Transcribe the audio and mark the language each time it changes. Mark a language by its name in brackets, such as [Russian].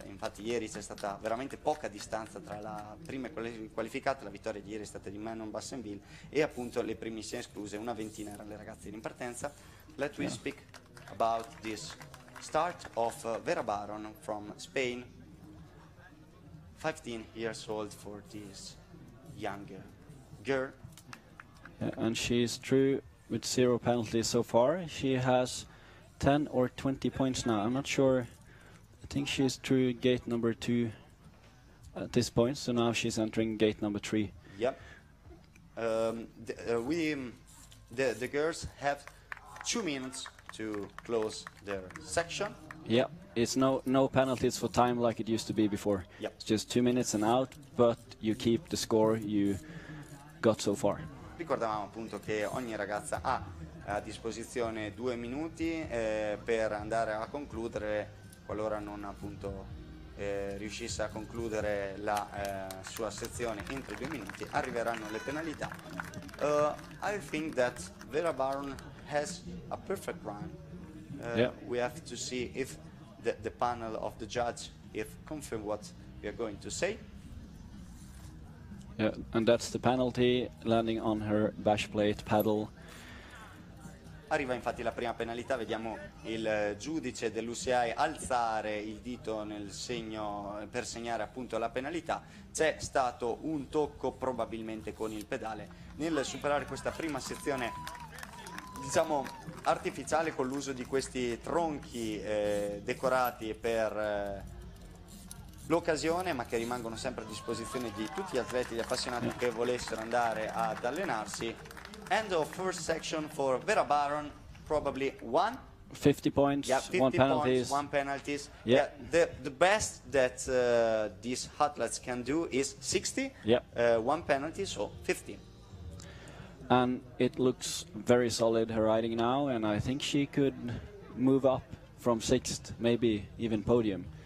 [Italian] Infatti ieri c'è stata veramente poca distanza tra la prima qualificata. La vittoria di ieri è stata di Manon Bassenville e appunto le primissime escluse, una ventina erano le ragazze in partenza. [English] Let me speak about this start of Vera Baron from Spain, 15 years old for this young girl. Yeah, and she's through with 0 penalties so far. She has 10 or 20 points now. I'm not sure. I think she's through gate number 2 at this point, so now she's entering gate number 3. Yep. The girls have 2 minutes to close their section. Yeah, it's no penalties for time like it used to be before. Yep. It's just 2 minutes and out, but you keep the score you got so far. [Italian] Ricordavamo appunto che ogni ragazza ha a disposizione 2 minuti per andare a concludere, qualora non appunto riuscisse a concludere la sua sezione entro 2 minuti, arriveranno le penalità. [English] I think that Vera Baron has a perfect run. We have to see if the panel of the judge if confirm what we are going to say. Yeah, and that's the penalty, landing on her bash plate paddle. [Italian] Arriva infatti la prima penalità, vediamo il giudice dell'UCI alzare il dito nel segno per segnare appunto la penalità. C'è stato un tocco probabilmente con il pedale nel superare questa prima sezione, diciamo artificiale, con l'uso di questi tronchi decorati per l'occasione, ma che rimangono sempre a disposizione di tutti gli atleti, gli appassionati che volessero andare ad allenarsi. [English] End of first section for Vera Baron, probably 50 points, 50 1 penalties. Points, 1 penalties. Yeah. The best that these athletes can do is 60, 1 penalty, so 50. And it looks very solid, her riding now, and I think she could move up from 6th, maybe even podium.